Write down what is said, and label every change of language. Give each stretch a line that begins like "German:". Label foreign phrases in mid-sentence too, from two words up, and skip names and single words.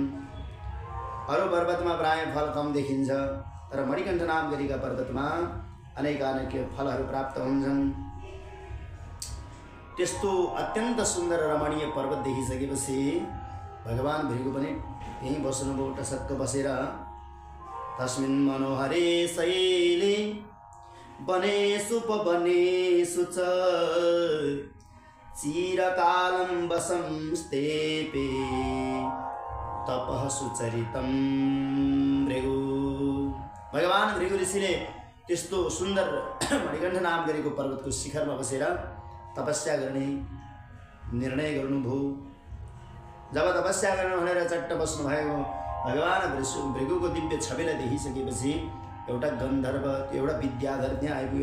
Nepali: अरू पर्वतमा प्राय फल कम देखिन्छ, तर मणिकण्ठ नाम गरेका पर्वतमा अनेक फलहरू प्राप्त हुन्छन्। त्यस्तो अत्यन्त सुन्दर रमणीय पर्वत देखिसकेपछि भगवान भृगु पनि त्यहीँ बस्नुभयो। टसक्क बसेर
Sanskrit: तस्मिन् मनोहरे शैले वनेषु पवनेषु च चिरकालं वसंस्तेपे तपः सुचरितं भृगु।
Nepali: भगवान भृगु ऋषिले त्यस्तो सुन्दर मणिकण्ठ नाम गरेको पर्वतको शिखरमा बसेर तपस्या गर्ने निर्णय गर्नुभयो। जब तपस्या गर्न भनेर चट्ट बस्नुभयो भगवान भृगुको दिव्य छविलाई देखिसकेपछि एउटा गन्धर्व एउटा विद्याधर त्यहाँ आइपुग्यो।